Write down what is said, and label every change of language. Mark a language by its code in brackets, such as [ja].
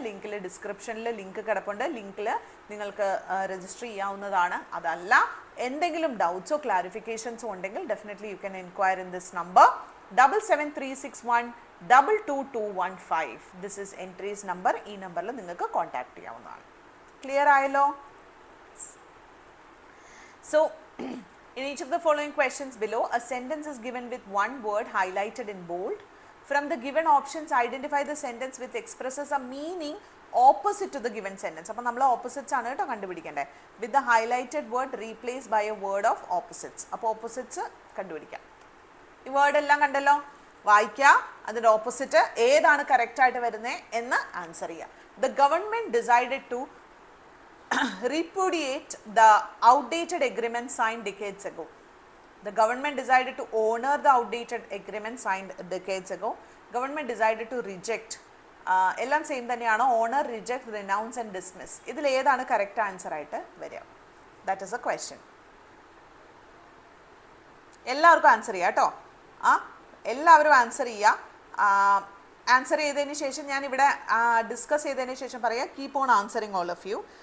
[ml] ലിങ്കിൽ ഡിസ്ക്രിപ്ഷനിൽ ലിങ്ക് കിടപ്പുണ്ട്. ലിങ്കിൽ നിങ്ങൾക്ക് രജിസ്റ്റർ ചെയ്യാവുന്നതാണ്. അതല്ല എന്തെങ്കിലും ഡൗട്ട്സോ ക്ലാരിഫിക്കേഷൻസോ ഉണ്ടെങ്കിൽ definitely [en] you can enquire in this number [ml] 7736122215. [en] This is entries number. [ml] ഈ നമ്പറിൽ നിങ്ങൾക്ക് കോൺടാക്ട് ചെയ്യാവുന്നതാണ്. ക്ലിയർ ആയല്ലോ? [en] So in each of the following questions below, a sentence is given with one word highlighted in bold. From the given options, identify the sentence which expresses a meaning opposite to the given sentence. [ml] അപ്പോൾ നമ്മൾ opposites ആണ് കേട്ടോ കണ്ടുപിടിക്കേണ്ടത്. [en] With the highlighted word replace by a word of opposites. [ml] അപ്പോൾ opposites കണ്ടുപിടിക്കാം. ഈ word എല്ലാം കണ്ടല്ലോ, വായിക്കുക, അതിൻ്റെ ഓപ്പോസിറ്റ് ഏതാണ് കറക്റ്റായിട്ട് വരുന്നത് എന്ന് ആൻസർ ചെയ്യുക. [en] The government decided to repudiate the outdated agreement signed decades ago. The government decided to honor the outdated agreement signed decades ago. Government decided to reject. [ml] എല്ലാം സെയിം തന്നെയാണ്. Owner, reject, renounce and dismiss. ഇതിൽ ഏതാണ് correct answer ആയിട്ട് വരിക? [en] That is a question. [ml] എല്ലാവർക്കും answer ചെയ്യാം കേട്ടോ. എല്ലാവരും ആൻസർ ചെയ്യുക. ആൻസർ ചെയ്തതിന് ശേഷം ഞാൻ ഇവിടെ ഡിസ്കസ് ചെയ്തതിന് ശേഷം പറയാം, [en] Keep on answering all of you.